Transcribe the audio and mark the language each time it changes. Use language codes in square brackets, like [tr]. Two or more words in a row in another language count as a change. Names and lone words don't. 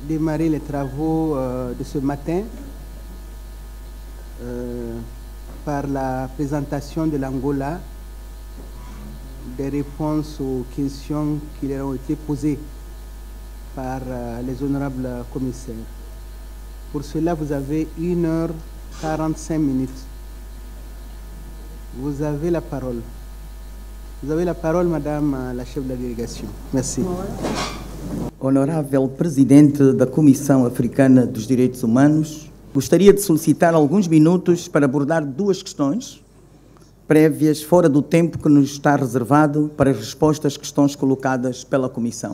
[fr] démarrer les travaux de ce matin par la présentation de l'Angola des réponses aux questions qui leur ont été posées par les honorables commissaires. Pour cela, vous avez 1h45 minutes. Vous avez la parole. Vous avez la parole, Madame la chef de la délégation. Merci. [pt] Honorável Presidente da Comissão Africana dos Direitos Humanos, gostaria de solicitar alguns minutos para abordar duas questões prévias fora do tempo que nos está reservado para as respostas às questões colocadas pela Comissão.